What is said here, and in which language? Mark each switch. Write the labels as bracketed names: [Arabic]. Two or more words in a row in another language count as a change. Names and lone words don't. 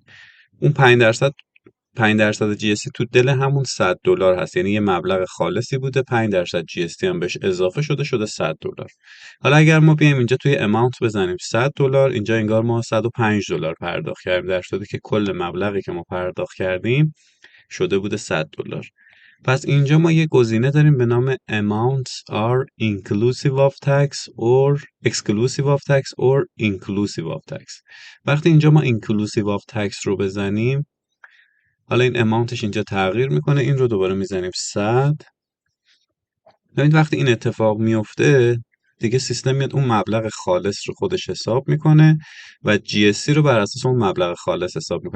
[Persian] اون 5% جی اس تی تو دل همون $100 هست، یعنی یه مبلغ خالصی بوده، 5% جی اس تی هم بهش اضافه شده $100. حالا اگر ما بیایم اینجا توی اماونت بزنیم $100، اینجا انگار ما $105 پرداخت کردیم، در صورتی که کل مبلغی که ما پرداخت کردیم شده بوده $100. پس اینجا ما یه گزینه داریم به نام [English] amounts are inclusive of tax or exclusive of tax or inclusive of tax. [Persian] وقتی اینجا ما [English] inclusive of tax [Persian] رو بزنیم، حالا این اماونتش اینجا تغییر میکنه، این رو دوباره میزنیم 100. ببینید وقتی این اتفاق میفته دیگه سیستم میاد اون مبلغ خالص رو خودش حساب میکنه و جی اس تی رو بر اساس اون مبلغ خالص حساب میکنه.